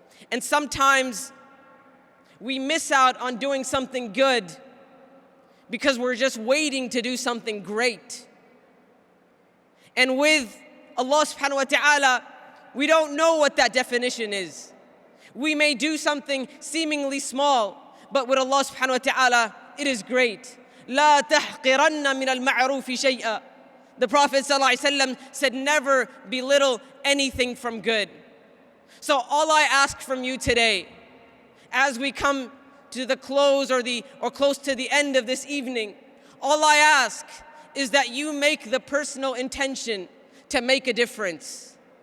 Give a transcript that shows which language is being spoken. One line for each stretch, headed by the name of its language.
English: And sometimes we miss out on doing something good because we're just waiting to do something great. And with Allah subhanahu wa ta'ala, we don't know what that definition is. We may do something seemingly small, but with Allah subhanahu wa ta'ala, it is great.
Arabic: لا تحقرن من المعروف شيئا.
English: The Prophet ﷺ said, never belittle anything from good. So all I ask from you today, as we come to the close or close to the end of this evening, all I ask is that you make the personal intention to make a difference.